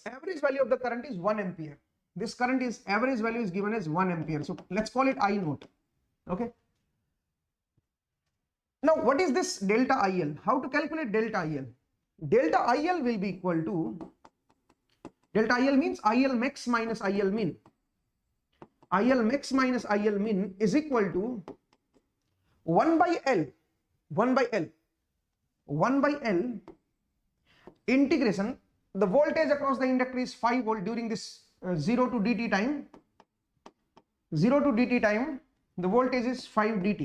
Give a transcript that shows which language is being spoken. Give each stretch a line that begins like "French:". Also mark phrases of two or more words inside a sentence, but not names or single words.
English: Average value of the current is 1 ampere. This current is average value is given as 1 ampere. So let's call it I naught. Okay. Now what is this delta IL? How to calculate delta IL? Delta IL will be equal to, delta IL means IL max minus IL min. IL max minus IL min is equal to 1 by L integration. The voltage across the inductor is 5 volt during this 0 to dt time. 0 to dt time, the voltage is 5 dt.